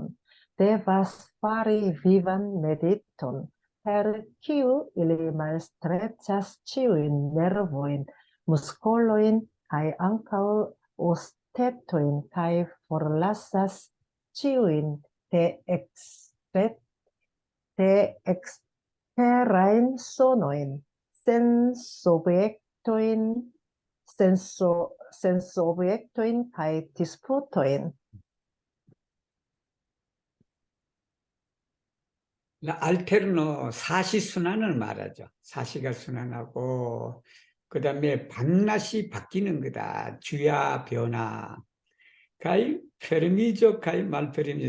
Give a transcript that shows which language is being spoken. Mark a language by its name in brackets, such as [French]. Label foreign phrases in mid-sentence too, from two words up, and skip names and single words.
[Esperanto] devas fari vivan mediton, per kiu ili malstreĉas ĉiujn nervojn, muskolojn kaj ankaŭ ostetojn kaj forlasas ĉiujn eksterajn sonojn, sensobjektojn kaj disputojn. [Korean] 알테르노 사시순환을 말하죠. 사시가 순환하고 그 다음에 밤낮이 바뀌는 거다. 주야 변화. 가이 페르미죠. 가이 말페르미죠.